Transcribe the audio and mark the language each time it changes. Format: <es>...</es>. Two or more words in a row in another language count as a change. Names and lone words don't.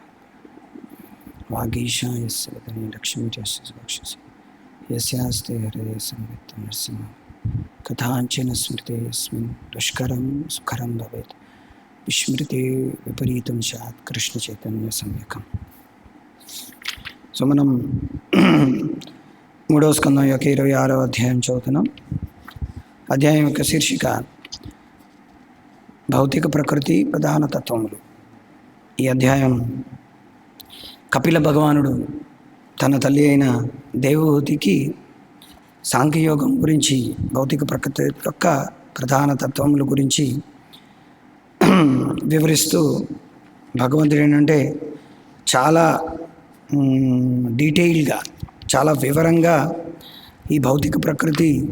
<sa>वागीशा यस्य वदने लक्ष्मीर्यस्य वक्षसि यस्यास्ते हृदये संवित्तं नरसिंहं. कथाञ्चन स्मृते यस्मिन् दुष्करं सुकरं भवेत् विस्मृते विपरीतं स्यात् कृष्णचैतन्यसम्यकम्.</sa> <te>సో మనం మూడవ స్కందం యొక్క 26వ అధ్యాయం చదువుతున్నాం. అధ్యాయం యొక్క శీర్షిక భౌతిక ప్రకృతి ప్రధాన తత్వములు. ఈ అధ్యాయం కపిల భగవానుడు తన తల్లి అయిన దేవహూతికి సాంఖ్యయోగం గురించి, భౌతిక ప్రకృతి యొక్క ప్రధాన తత్వముల గురించి వివరిస్తూ భగవంతుడు ఏంటంటే చాలా డీటెయిల్గా, చాలా వివరంగా ఈ భౌతిక ప్రకృతి</te>